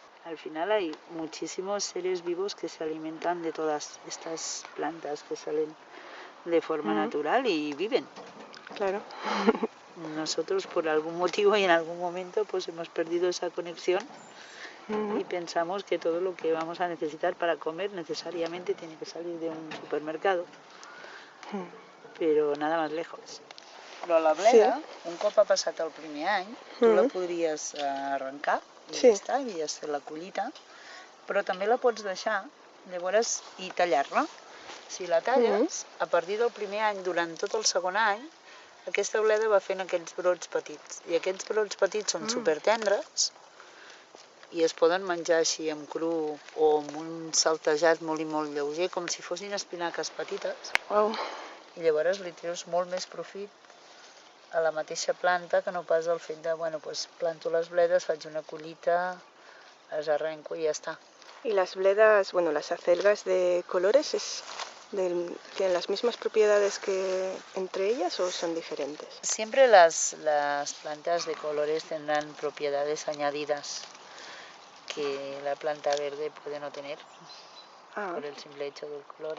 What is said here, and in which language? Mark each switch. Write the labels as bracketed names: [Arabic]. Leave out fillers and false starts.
[Spanish] Al final hay muchísimos seres vivos que se alimentan de todas estas plantas que salen de forma natural y viven. Claro. Nosotros por algún motivo y en algún momento pues hemos perdido esa conexión y pensamos que todo lo que vamos a necesitar para comer necesariamente tiene que salir de un supermercado. Però nada más lejos. [Catalan] Però la bleda, un cop ha passat el primer any, tu la podries arrencar i ja està, havies fet la collita, però també la pots deixar, llavors, i tallar-la. Si la talles, a partir del primer any, durant tot el segon any, aquesta bleda va fent aquells brots petits. I aquests brots petits són supertendres i es poden menjar així amb cru o amb un saltejat molt i molt lleuger, com si fossin espinaques petites. Wow. I llavors li treus molt més profit a la mateixa planta que no pas el fet de, bueno, pues planto les bledes, faig una collita, les arrenco i ja està. [Spanish] Y las bledas, bueno, las acelgas de colores, ¿tienen las mismas propiedades que entre ellas o son diferentes? Siempre las plantas de colores tendrán propiedades añadidas que la planta verde puede no tener por el simple hecho del color.